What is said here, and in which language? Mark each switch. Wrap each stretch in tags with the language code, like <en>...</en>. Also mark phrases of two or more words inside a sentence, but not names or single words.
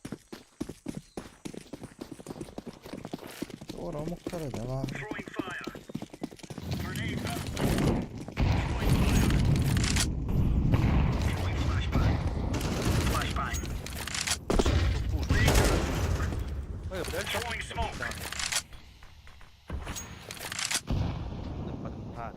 <tr>Doğru muhtara devam.</tr> <en>Throwing fire. Grenade out. Throwing fire. Throwing flashbang. Flashbang.</en> <ru>Ой, блядь,</ru> <en>Throwing smoke. phạt.</en>